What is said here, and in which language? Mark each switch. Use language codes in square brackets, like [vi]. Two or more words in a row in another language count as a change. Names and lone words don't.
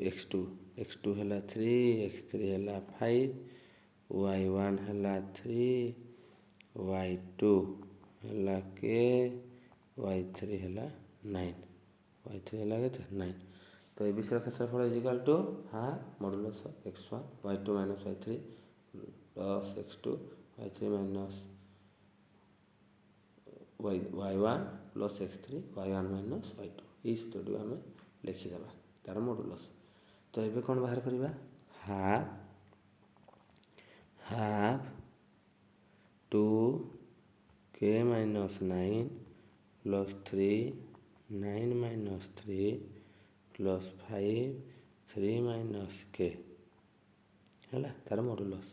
[or] x2 ହେଲା 3 x3 ହେଲା 5 y1 ହେଲା 3 y2 ହେଲା k y3 ହେଲା 9 y3 ହେଲା କେତେ 9 ତ ଏ ବିଷୟରେ କ୍ଷେତ୍ରଫଳ [en] is equal to half modulus [or] x1 y2 - y3 ପ୍ଲସ୍ x2 y3 - y1 ପ୍ଲସ୍ x3 y1 - y2 ଏଇ ସୂତ୍ରଟିକୁ ଆମେ ଲେଖିଦେବା ତାର ମଡୁଲସ୍। ତ ଏବେ କ'ଣ ବାହାର କରିବା ହାଫ୍ 2k - 9 ପ୍ଲସ୍ 3 9 - 3 ପ୍ଲସ୍ 5 3 - k ହେଲା ତାର ମଡୁଲସ୍।